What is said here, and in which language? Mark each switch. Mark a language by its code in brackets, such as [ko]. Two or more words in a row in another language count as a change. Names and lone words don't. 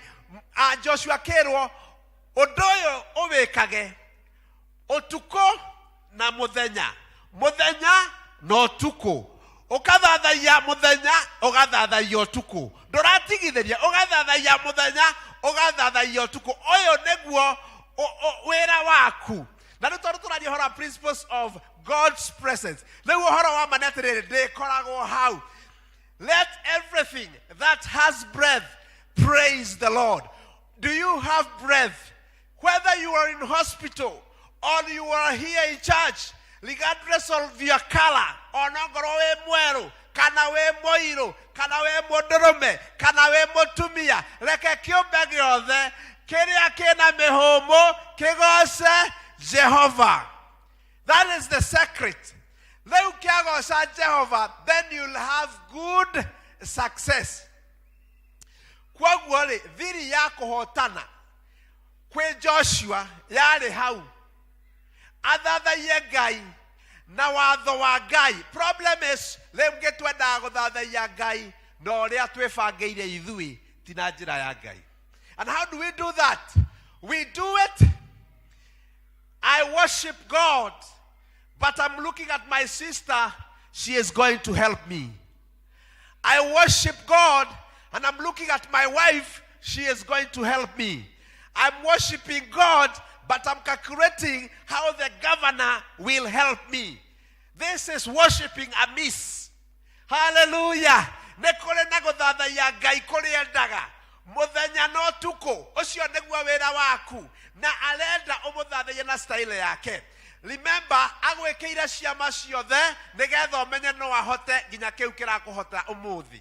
[ki] Joshua kĩrwo ũndũ ũyũ ũwĩkage ũtukũ na mũthenya. Mũthenya na ũtukũ. Ũgathathaiya mũthenya, ũgathathaiya ũtukũ. Ndũratigithĩria, ũgathathaiya mũthenya, ũgathathaiya ũtukũ. Ũyũ nĩguo wĩra waku. Na nĩ tondũ tũraria ũhoro wa [en] principles of God's presence. [ki] Rĩu ũhoro wa ma nĩ atĩrĩrĩ, ndĩkoragwo hau. [en] Let everything that has breath praise the Lord. Do you have breath? Whether you are in hospital or you are here in church, regardless of your color, [ki] onongoro we mweru, kana we moiro, kana we modorome, kana we motumia, reke kiumbe giothe kiria kina mihumu kigose Jehovah. [en] That is the secret. [ki] Leu kiagosa [en] Jehovah, then you'll have good success. [ki] Kwaguo ri thiri ya kuhotana kwe Joshua yari hau. Athathaiye Ngai na watho wa Ngai. [en] Problem is [ki] rĩu ngĩtwendaga gũthathaiya Ngai na ũrĩa twĩbangĩire ithuĩ ti na njĩra ya Ngai. [en] And how do we do that? We do it. I worship God, but I'm looking at my sister, she is going to help me. I worship God, and I'm looking at my wife, she is going to help me. I'm worshiping God, but I'm calculating how the governor will help me. This is worshiping amiss. Hallelujah. [ki] Nekore na gũthathaiya Ngai kũrĩa endaga. Mũthenya no tuko. Ũcio nĩguo wĩra waku. Na arenda ũmũthathaiye na style yake. Remember, agwĩkĩire ciama ciothe nĩgetha ũmenye no ahote nginya kĩu kĩrakũhota ũmũthĩ.